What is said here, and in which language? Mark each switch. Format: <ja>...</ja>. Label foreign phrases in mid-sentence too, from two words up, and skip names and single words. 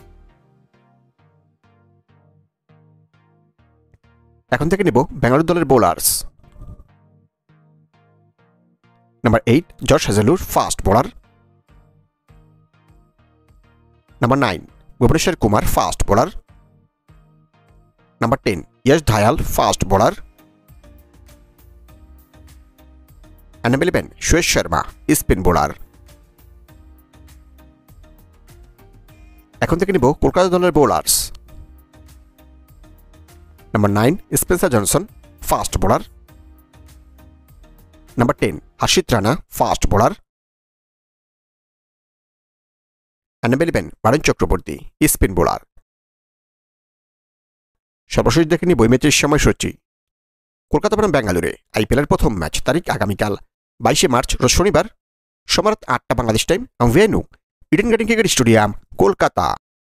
<bn>এখন থেকে নেব বেঙ্গালুরু দলের বোলার্স।</bn> <en>নাম্বার 8 জর্জ হেজেলুর, fast bowler. নাম্বার 9 ভুবনেশ্বর কুমার, fast bowler. নাম্বার 10 यश धायल, fast bowler. and number 11 सुयश शर्मा, spin bowler.</en> <bn>এখন থেকে নিব কলকাতা দলের বোলার্স।</bn> <en>নাম্বার 9 স্পেন্সার জনসন, fast bowler. নাম্বার 10 হর্ষিত রানা, fast bowler. and number 11 বারুণ চক্রবর্তী, spin bowler.</en> <bn>সর্বশেষ দেখে নিব ম্যাচের সময়সূচি। কলকাতা বনাম বেঙ্গালুরে আইপিএলের প্রথম ম্যাচ, তারিখ আগামীকাল 22 মার্চ, রোজ শনিবার, সময় রাত 8টা বাংলাদেশ টাইম, ভেন্যু ইডেন গার্ডেন ক্রিকেট স্টেডিয়াম, কলকাতা।</bn>